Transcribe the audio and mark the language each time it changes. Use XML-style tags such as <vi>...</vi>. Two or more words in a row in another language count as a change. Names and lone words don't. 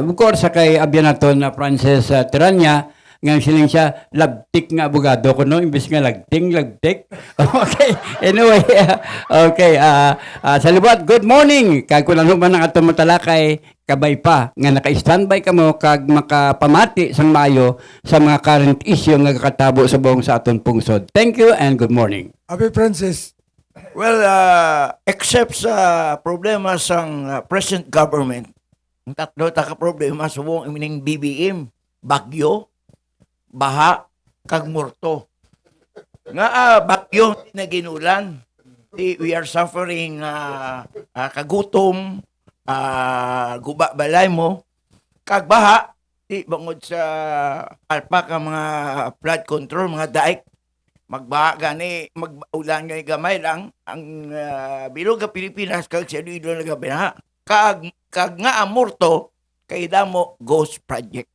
<hil>Of course sa kay abyan naton Francis Tiranya nga siling siya labtik nga abogado ko no imbes nga labtik. Okay, anyway, okay, sa liwat,</hil> <en>good morning</en> <hil>kag kun ano man ang atong matalakay kabay pa nga naka-standby kamo kag makapamati sang maayo sa mga</hil> <en>current issue</en> <hil>nga kakatabo sa buong sa aton pungsod.</hil> <en>Thank you and good morning.</en> <hil>Abi, Francis. Well, except sa problema sang</hil> <en>present government,</en> <hil>ang tatlo ta ka problema subong ining BBM, bagyo, baha, kag morto. Nga bagyo na ginulan.</hil> <en>We are suffering</en> <hil>kagutom, guba balay mo, kag baha, bangod sa alpa ka mga</hil> <en>flood control,</en> <hil>mga daik, magbaha gani, mag-ulan gani gamay lang, ang bilog nga Pilipinas, kag sa Iloilo na gabi kag nga amorto, kay damo</hil> <en>ghost project.</en>